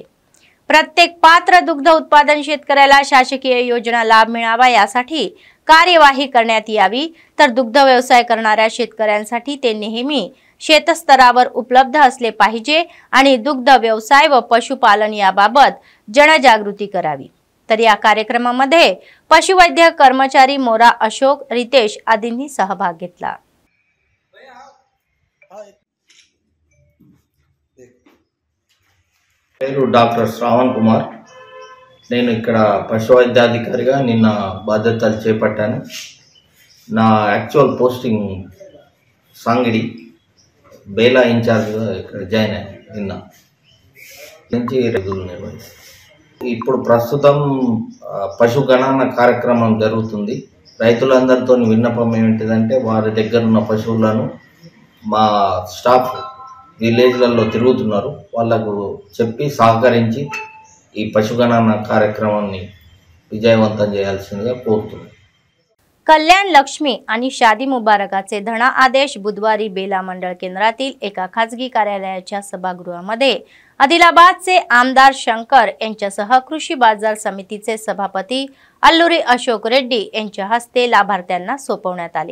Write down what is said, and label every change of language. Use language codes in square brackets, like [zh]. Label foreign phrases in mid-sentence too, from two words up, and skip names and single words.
[mr] प्रत्येक पात्र दुग्ध उत्पादन शेतकऱ्याला शासकीय योजना लाभ मिळावा यासाठी कार्यवाही करण्यात यावी, तर दुग्ध व्यवसाय करणाऱ्या शेतकऱ्यांसाठी ते नेहमी शेतस्तरावर उपलब्ध असले पाहिजे आणि दुग्ध व्यवसाय व पशुपालन याबाबत जनजागृती करावी। तर या कार्यक्रमामध्ये पशुवैद्य कर्मचारी मोरा अशोक रितेश आदींनी सहभाग घेतला। [te] डॉक्टर श्रवण कुमार నేను ఇక్కడ పశు వైద్యాధికారిగా నిన్న బాధ్యతలు చేపట్టాను. నా [en] actual posting [te] సాంగిడి, బేలా ఇన్ఛార్జ్గా ఇక్కడ జాయిన్ అయ్యాను. నిన్న నుంచి రోజులు నిర్వహిస్తాను. ఇప్పుడు ప్రస్తుతం పశు గణన కార్యక్రమం జరుగుతుంది. రైతులందరితో విన్నపం ఏమిటిదంటే వారి దగ్గర ఉన్న పశువులను మా స్టాఫ్ విలేజ్లలో తిరుగుతున్నారు, వాళ్లకు చెప్పి సహకరించి ఈ పశుగణన కార్యక్రమాన్ని विजयवंतन చేయాల్సిందిగా కోరుతున్నాను. [mr] कल्याण लक्ष्मी आणि शादी मुबारकाचे धना आदेश बुधवारी बेला मंडळ केंद्रातील एका खासगी कार्यालयाच्या सभागृहामध्ये आदिलाबादचे आमदार शंकर यांच्यासह कृषी बाजार समितीचे सभापती अल्लुरी अशोक रेड्डी यांच्या हस्ते लाभार्थ्यांना सोपवण्यात आले.